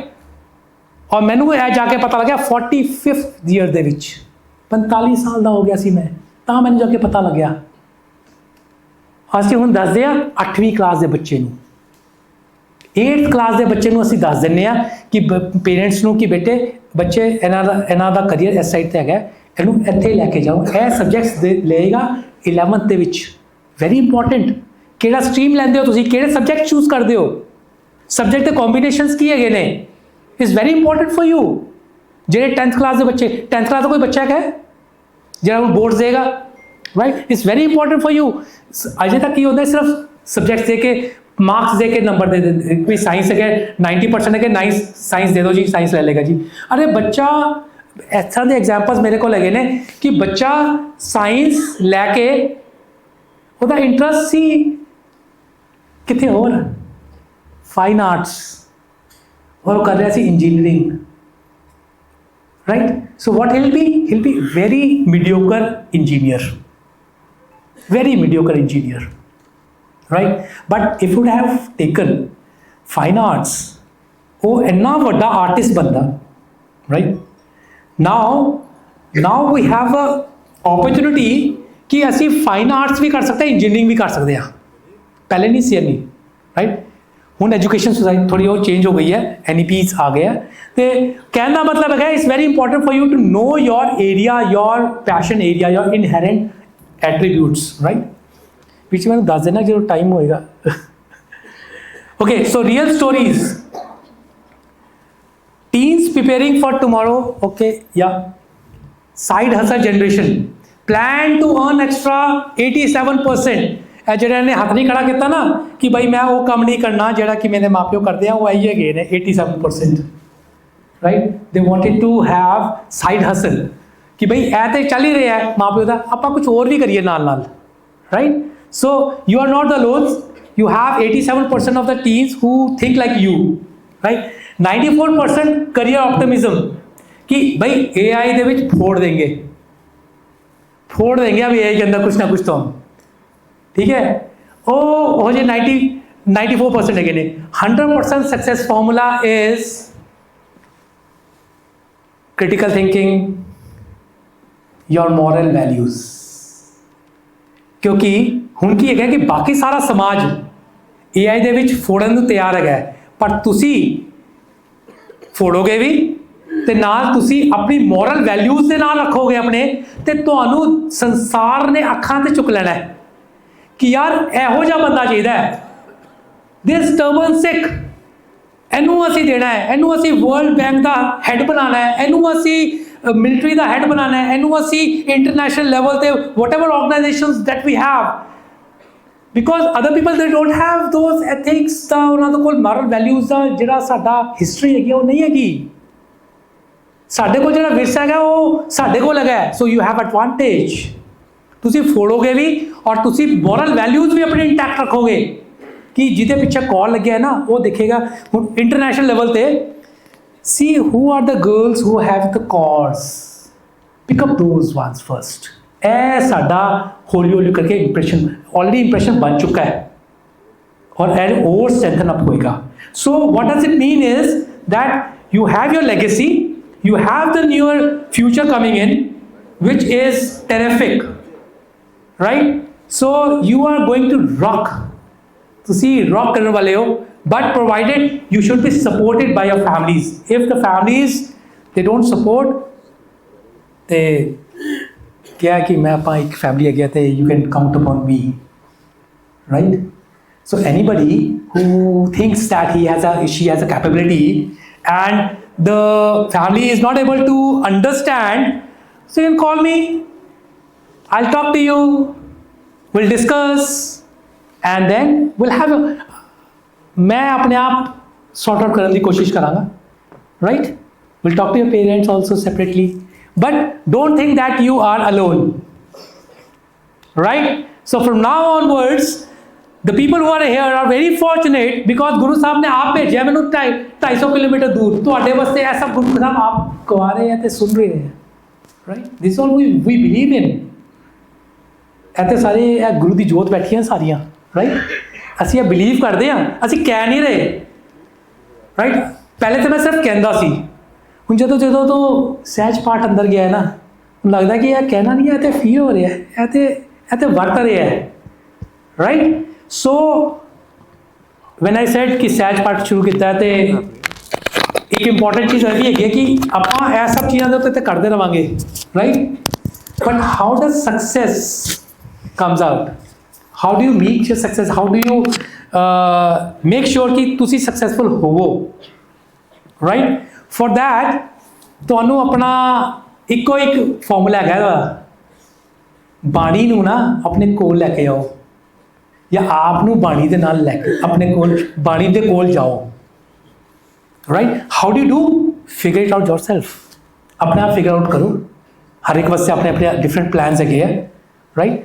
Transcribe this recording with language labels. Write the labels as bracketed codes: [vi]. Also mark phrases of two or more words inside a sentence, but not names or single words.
[pa] ਔਰ ਮੈਨੂੰ ਯਹ ਜਾਕੇ ਪਤਾ ਲੱਗੇ 45th ਈਅਰ ਦੇ ਵਿੱਚ 45 ਸਾਲ ਕਾ ਹੋ ਗਯਾ ਸੀ ਮੈਂ, ਤੋ ਮੈਨੂੰ ਜਾਕੇ ਪਤਾ ਲੱਗ ਗਯਾ. ਅਸੀਂ ਹੁਣ ਦੱਸਦੇ ਆ 8ਵੀਂ ਕਲਾਸ ਕੇ ਬੱਚੇ ਨੂੰ, 8th ਕਲਾਸ ਕੇ ਬੱਚੇ ਨੂੰ ਅਸੀਂ ਦੱਸ ਦਿੰਦੇ ਆ ਕਿ ਪੇਰੈਂਟਸ ਨੂੰ ਕਿ ਬੇਟੇ ਬੱਚੇ ਇਨ੍ਹਾਂ ਦਾ ਕਰੀਅਰ ਇਸ ਸਾਈਡ ਤੇ ਹੈਗਾ, ਇਹਨੂੰ ਇੱਥੇ ਲੈ ਕੇ ਜਾਓ. ਇਹ ਸਬਜੈਕਟਸ ਲਏਗਾ 11th ਦੇ ਵਿੱਚ. [en] very important, [pa] ਕਿਹੜਾ ਸਟਰੀਮ ਲੈਂਦੇ ਹੋ ਤੁਸੀਂ, ਕਿਹੜੇ ਸਬਜੈਕਟ ਚੂਜ਼ ਕਰਦੇ ਹੋ, ਸਬਜੈਕਟ ਦੇ ਕੰਬੀਨੇਸ਼ਨਸ ਕੀ ਹੈਗੇ ਨੇ, [en] is very important for you. [pa] ਜਿਹੜੇ 10th ਕਲਾਸ ਦੇ ਬੱਚੇ, 10th ਕਲਾਸ ਦਾ ਕੋਈ ਬੱਚਾ ਹੈ ਜਿਹੜਾ ਹੁਣ ਬੋਰਡਸ ਦੇਗਾ, ਰਾਈਟ, [en] is very important for you. [pa] ਅਜੇ ਤੱਕ ਕੀ ਹੁੰਦਾ ਸਿਰਫ ਸਬਜੈਕਟਸ ਦੇ ਕੇ [hi] मार्क्स दे के नंबर दे देते, कोई साइंस है 90% है कि नाइस साइंस दे दो जी, साइंस ले लेगा जी. अरे बच्चा इस तरह के एग्जाम्पल्स मेरे को लगे ने कि बच्चा साइंस लैके ਉਹਦਾ इंटरस्ट सी कितने होर [en] fine arts [hi] और कर रहा सी इंजीनियरिंग, राइट. [en] so what he'll be very mediocre engineer, राइट. but if would have taken fine arts, [pa] ਵੋ ਇੰਨਾ ਵੱਡਾ ਆਰਟਿਸਟ ਬਨਤਾ, [en] राइट. now we have a opportunity [hi] कि असी [en] fine arts [hi] भी कर सकते हैं, इंजीनियरिंग भी कर सकते हैं. पहले नहीं सी नहीं, राइट. हुण [en] education society [hi] थोड़ी और चेंज हो गई है, NEPs आ गया. तो कहने का मतलब है [en] it's very important for you to know your area, your passion area, your inherent attributes, right. [pa] ਪਿੱਛੇ ਮੈਂਨੇ ਦੱਸ ਦੇਣਾ ਜੋ ਟਾਈਮ ਹੋਏਗਾ. [en] okay, so real stories. preparing for tomorrow, okay, yeah. Side hustle generation, plan to earn extra 87%. [pa] ਇਹ ਜਿਹੜੇ ਨੇ ਹੱਥ ਨਹੀਂ ਖੜਾ ਕੀਤਾ ਨਾ ਕਿ ਬਈ ਮੈਂ ਉਹ ਕੰਮ ਨਹੀਂ ਕਰਨਾ ਜਿਹੜਾ ਕਿ ਮੇਰੇ ਮਾਪਿਓ ਕਰਦੇ ਆ, ਉਹ ਆਈ ਹੈਗੇ ਨੇ 87%, ਰਾਈਟ। [en] they wanted to have side hustle [pa] ਕਿ ਬਈ ਇਹ ਤੇ ਚੱਲ ਹੀ ਰਿਹਾ ਹੈ ਮਾਪਿਓ ਦਾ, ਆਪਾਂ ਕੁਝ ਹੋਰ ਵੀ ਕਰੀਏ ਨਾਲ ਨਾਲ, ਰਾਈਟ। [en] so you are not the lones, you have 87% of the teens who think like you, right? [hi] 94% [en] career optimism [hi] कि भाई AI [pa] ਦੇ ਵਿੱਚ [hi] फोड़ देंगे अभी AI के अंदर कुछ ना कुछ तो हम, ठीक है। [pa] ਓ ਹੋ ਜੇ 94% ਹੈ ਨੇ [en] 100% success formula is critical thinking, your moral values। [pa] क्योंकि ਹੁਣ ਕੀ ਹੈਗਾ ਕਿ ਬਾਕੀ ਸਾਰਾ ਸਮਾਜ AI ਦੇ ਵਿੱਚ ਫੋੜਨ ਨੂੰ ਤਿਆਰ ਹੈਗਾ, ਪਰ ਤੁਸੀਂ ਫੋੜੋਗੇ ਵੀ ਤੇ ਨਾਲ ਤੁਸੀਂ ਆਪਣੀ ਮੋਰਲ ਵੈਲਿਊਜ਼ ਦੇ ਨਾਲ ਰੱਖੋਗੇ ਆਪਣੇ, ਤੇ ਤੁਹਾਨੂੰ ਸੰਸਾਰ ਨੇ ਅੱਖਾਂ ਤੇ ਚੁੱਕ ਲੈਣਾ ਹੈ ਕਿ ਯਾਰ ਇਹੋ ਜਿਹਾ ਬੰਦਾ ਚਾਹੀਦਾ ਹੈ, [en] this turban Sikh, [pa] ਇਹਨੂੰ ਅਸੀਂ ਦੇਣਾ ਹੈ, ਇਹਨੂੰ ਅਸੀਂ ਵਰਲਡ ਬੈਂਕ ਦਾ ਹੈਡ ਬਣਾਉਣਾ ਹੈ, ਇਹਨੂੰ ਅਸੀਂ ਮਿਲਟਰੀ ਦਾ ਹੈਡ ਬਣਾਉਣਾ ਹੈ, ਇਹਨੂੰ ਅਸੀਂ [en] international level [pa] ਤੇ [en] whatever organizations that we have, because other people they don't have those ethics [pa] ਦਾ, ਉਹਨਾਂ ਦੇ ਕੋਲ [en] moral values [pa] ਦਾ ਜਿਹੜਾ ਸਾਡਾ ਹਿਸਟਰੀ ਹੈਗੀ ਉਹ ਨਹੀਂ ਹੈਗੀ। ਸਾਡੇ ਕੋਲ ਜਿਹੜਾ ਵਿਰਸਾ ਹੈਗਾ ਉਹ ਸਾਡੇ ਕੋਲ ਹੈਗਾ, [en] so you have advantage. [pa] ਤੁਸੀਂ ਫੋੜੋਗੇ ਵੀ ਔਰ ਤੁਸੀਂ [en] moral values [pa] ਵੀ ਆਪਣੇ ਇੰਟੈਕਟ ਰੱਖੋਗੇ ਕਿ ਜਿਹਦੇ ਪਿੱਛੇ ਕਾਲ ਲੱਗਿਆ ਹੈ ਨਾ ਉਹ ਦੇਖੇਗਾ। ਹੁਣ ਇੰਟਰਨੈਸ਼ਨਲ ਲੈਵਲ ਤੇ [en] see who are the girls who have the cause, pick up those ones first. [pa] ਇਹ ਸਾਡਾ ਹੌਲੀ ਹੌਲੀ ਕਰਕੇ ਇੰਪ੍ਰੈਸ਼ਨ, ਆਲਰੇਡੀ ਇੰਪ੍ਰੈਸ਼ਨ ਬਣ ਚੁੱਕਾ ਹੈ ਔਰ ਇਹ ਹੋਰ [en] strengthen up [pa] ਹੋਏਗਾ। [en] so what does it mean is that you have your legacy, you have the newer future coming in which is terrific, right? So you are going to rock, [pa] ਤੁਸੀਂ rock ਕਰਨ ਵਾਲੇ ਹੋ, [en] but provided you should be supported by your families. If the families they don't support, [pa] ਤੇ ਕਿਹਾ ਕਿ ਮੈਂ ਆਪਾਂ ਇੱਕ ਫੈਮਿਲੀ ਹੈਗੀ ਤੇ [en] you can count upon me, [pa] right? [en] So anybody who thinks that she has a capability and the family is not able to understand, so you can call me, I'll talk to you, we'll discuss and then we'll have a, [hi] मैं अपने आप [en] sort out [hi] करने की कोशिश करांगा, [en] right? We'll talk to your parents also separately, but don't think that you are alone, right? So from now onwards the people who are here are very fortunate because Guru Sahib [hi] ने आप भेजा मैंने 250 किलोमीटर दूर, [pa] ਤੁਹਾਡੇ ਵਾਸਤੇ [hi] ऐसा गुरु साहब आप गवा रहे हैं ਤੇ सुन रहे हैं, [en] right? This is all we believe in। [pa] ਇੱਥੇ ਸਾਰੇ ਇਹ ਗੁਰੂ ਦੀ ਜੋਤ ਬੈਠੀਆਂ ਸਾਰੀਆਂ, right? ਅਸੀਂ ਇਹ ਬਿਲੀਵ ਕਰਦੇ ਹਾਂ, ਅਸੀਂ ਕਹਿ ਨਹੀਂ ਰਹੇ, right? ਪਹਿਲੇ ਤਾਂ ਮੈਂ ਸਿਰਫ ਕਹਿੰਦਾ ਸੀ, ਹੁਣ ਜਦੋਂ ਤੋਂ ਸਹਿਜ ਪਾਠ ਅੰਦਰ ਗਿਆ ਹੈ ਨਾ, ਮੈਨੂੰ ਲੱਗਦਾ ਕਿ ਇਹ ਕਹਿਣਾ ਨਹੀਂ ਹੈ, ਇਹ ਤੇ ਫੀਲ ਹੋ ਰਿਹਾ ਹੈ, ਇਹ ਤੇ ਵਰਤ ਰਿਹਾ ਹੈ, [en] right? So when I said [pa] ਕਿ ਸਹਿਜ ਪਾਠ ਸ਼ੁਰੂ ਕੀਤਾ ਤੇ ਇੱਕ ਇੰਪੋਰਟੈਂਟ ਚੀਜ਼ ਇਹ ਹੈਗੀ ਹੈ ਕਿ ਆਪਾਂ ਇਹ ਸਭ ਚੀਜ਼ਾਂ ਦੇ ਉੱਤੇ ਤੇ ਕਰਦੇ ਰਵਾਂਗੇ, ਰਾਈਟ? [en] but how does success comes out? How do you meet your success? How do you make sure [pa] ਕਿ ਤੁਸੀਂ [en] successful ਹੋਵੋ, right? For that [pa] ਤੁਹਾਨੂੰ ਆਪਣਾ ਇੱਕੋ ਇੱਕ ਫਾਰਮੂਲਾ ਹੈਗਾ, ਬਾਣੀ ਨੂੰ ਨਾ ਆਪਣੇ ਕੋਲ ਲੈ ਕੇ ਆਓ ਜਾਂ ਆਪ ਨੂੰ ਬਾਣੀ ਦੇ ਨਾਲ ਲੈ ਕੇ ਆਪਣੇ ਕੋਲ ਬਾਣੀ ਦੇ ਕੋਲ ਜਾਓ, ਰਾਈਟ? [en] how do you do? figure it out yourself, [pa] ਆਪਣੇ ਆਪ [en] figure out [pa] ਕਰੋ। ਹਰ ਇੱਕ ਵਾਸਤੇ ਆਪਣੇ ਆਪਣੇ [en] different plans [pa] ਹੈਗੇ ਆ, ਰਾਈਟ?